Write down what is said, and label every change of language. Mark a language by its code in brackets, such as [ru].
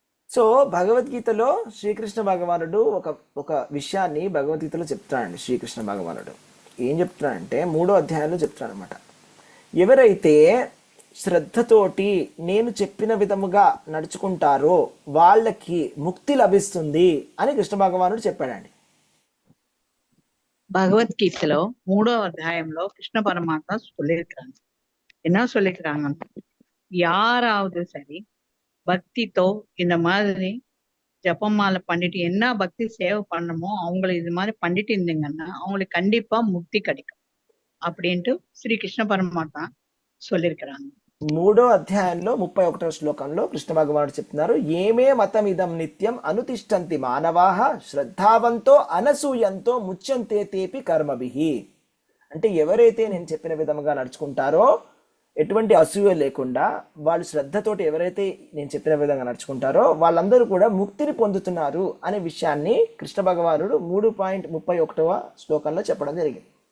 [te] So భగవద్గీతలో శ్రీకృష్ణ భగవానుడు ఒక విషయాన్ని భగవద్గీతలో చెప్తాడండి. శ్రీకృష్ణ భగవానుడు ఏం చెప్తున్నాడంటే 3వ అధ్యాయంలో చెప్తాడు అనమాట. ఎవరైతే శ్రద్ధతోటి నేను చెప్పిన విధముగా నడుచుకుంటారో వాళ్ళకి ముక్తి లభిస్తుంది అని కృష్ణ భగవానుడు చెప్పాడండి. [ta] பகவத்கீதையில 3వ அத்தியாயம்లో கிருஷ்ண பரமாத்மா சொல்லியிருக்காங்க. என்ன சொல்லியிருக்காங்க? யாராவது சரி பக்திతో இந்த மாதிரி ஜபமாலை பண்ணிட்டு என்ன பக்தி சேவை பண்ணணுமோ அவங்களை இது மாதிரி பண்ணிட்டு இருந்தீங்கன்னா அவங்களுக்கு கண்டிப்பா முக்தி கிடைக்கும் அப்படின்ட்டு ஸ்ரீ கிருஷ்ண பரமாத்மா சொல்லியிருக்கிறாங்க. [te] 3వ అధ్యాయంలో 31వ శ్లోకంలో కృష్ణ భగవానుడు చెప్తున్నారు, [sa] ఏమే మతం ఇదం నిత్యం అనుతిష్టంతి మానవాః శ్రద్ధావంతో అనసూయంతో ముచ్యంతే తేపి కర్మభిః. [te] అంటే ఎవరైతే నేను చెప్పిన విధముగా నడుచుకుంటారో, ఎటువంటి అసూయ లేకుండా వాళ్ళు శ్రద్ధతోటి ఎవరైతే నేను చెప్పిన విధంగా నడుచుకుంటారో వాళ్ళందరూ కూడా ముక్తిని పొందుతున్నారు అనే విషయాన్ని కృష్ణ భగవానుడు 3.31వ శ్లోకంలో చెప్పడం జరిగింది.